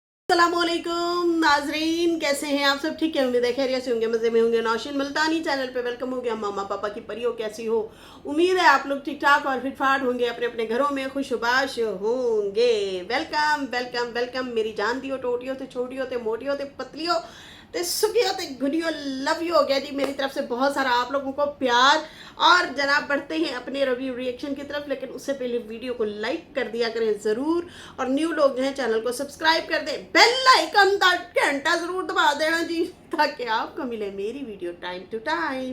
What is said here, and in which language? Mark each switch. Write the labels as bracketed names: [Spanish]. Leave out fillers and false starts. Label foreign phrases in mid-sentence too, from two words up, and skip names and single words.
[Hindi] अस्सलामुअलैकुम नाजरीन, कैसे हैं आप सब? ठीक है, उम्मीद है खैरियत से होंगे, मज़े में होंगे। नौशीन मुल्तानी चैनल पे वेलकम हो गया। मम्मा पापा की परियों कैसी हो? उम्मीद है आप लोग ठीक ठाक और फिट फाट होंगे, अपने अपने घरों में खुशबाश होंगे। [English] welcome welcome welcome [Hindi] मेरी जान दियो, [Punjabi] ਟੋਟੀਓ ਤੇ ਛੋਟੀਓ ਤੇ ਮੋਟੀਓ ਤੇ ਪਤਲੀਓ ਤੇ ਸੁੱਖੀਓ ਤੇ ਗੁੱਡੀਓ, [English] love you [Hindi] हो गया जी। मेरी तरफ से बहुत सारा आप लोगों को प्यार। और जनाब बढ़ते हैं अपने [English] review reaction [Hindi] की तरफ, लेकिन उससे पहले वीडियो को लाइक कर दिया करें ज़रूर। और न्यू लोग जो हैं चैनल को सब्सक्राइब कर दें, [English] bell icon [Hindi] का घंटा ज़रूर दबा देना जी, ताकि आपको मिले मेरी वीडियो [English] time to time.